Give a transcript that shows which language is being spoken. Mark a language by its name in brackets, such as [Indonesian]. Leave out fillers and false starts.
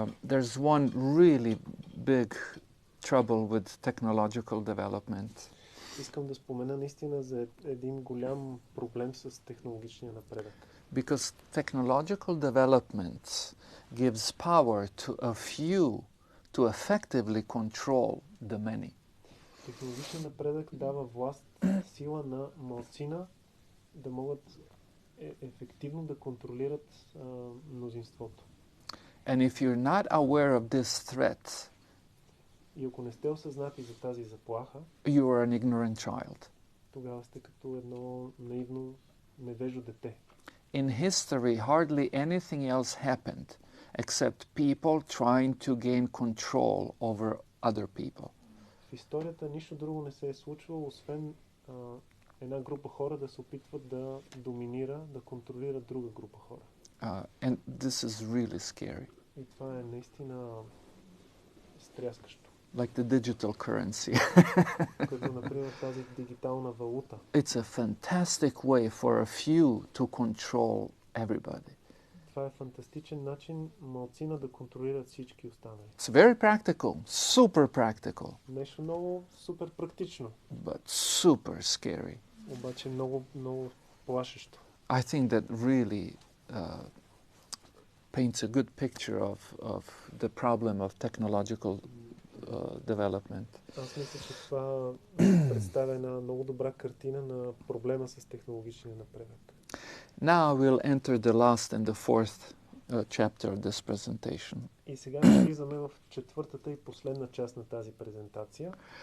[English] There's one really big trouble with technological development. [Bulgarian] Искам да спомена наистина за един голям проблем с технологичния напредък. [English] Because technological development gives power to a few to effectively control the many. [Bulgarian] Технологичният напредък дава власт, сила на малцина да могат ефективно да контролират мнозинството. [English] And if you're not aware of this threat, [Bulgarian] и ако не сте осъзнати за тази заплаха, [English] you are an ignorant child. [Bulgarian] Тогава сте като едно наивно, невежо дете. [English] In history, hardly anything else happened except people trying to gain control over other people. [Bulgarian] В историята нищо друго не се е случвало, освен една група хора да се опитват да доминира, да контролира друга група хора. [English] And this is really scary. [Bulgarian] И това е наистина стряскащо. [English] Like the digital currency. [Bulgarian] Като, например, тази дигитална валута. [English] It's a fantastic way for a few to control everybody. [Bulgarian] Това е фантастичен начин малцина да контролират всички останали. [English] It's very practical, super practical. [Bulgarian] Нещо много супер практично. [English] But super scary. [Bulgarian] Обаче много, много плашещо. [English] I think that really paints a good picture of the problem of technological development. [Bulgarian] Аз мисля, че това представя една много добра картина на проблема с технологичния напредък. [English] Now we'll enter the last and the fourth chapter of this presentation. [Bulgarian] И сега влизаме в четвъртата и последна част на тази презентация.